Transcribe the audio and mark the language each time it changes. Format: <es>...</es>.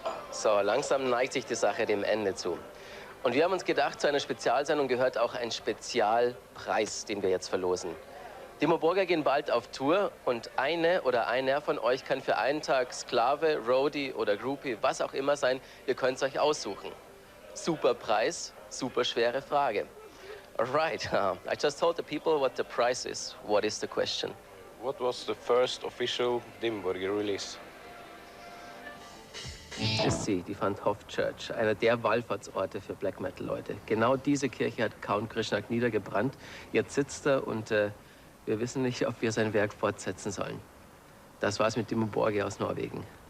<de>So, langsam neigt sich die Sache dem Ende zu. Und wir haben uns gedacht, zu einer Spezialsendung gehört auch ein Spezialpreis, den wir jetzt verlosen. Dimmu Borgir gehen bald auf Tour und eine oder einer von euch kann für einen Tag Sklave, Roadie oder Groupie, was auch immer sein, ihr könnt es euch aussuchen. Super Preis, super schwere Frage.</de> <en>All right, I just told the people what the price is. What is the question? What was the first official Dimmu Borgir release?</en> <de>Ist sie, die Van Hoff Church, einer der Wallfahrtsorte für Black Metal Leute. Genau diese Kirche hat Count Krishnak niedergebrannt. Jetzt sitzt er und wir wissen nicht, ob wir sein Werk fortsetzen sollen. Das war's mit Dimmu Borgir aus Norwegen.</de>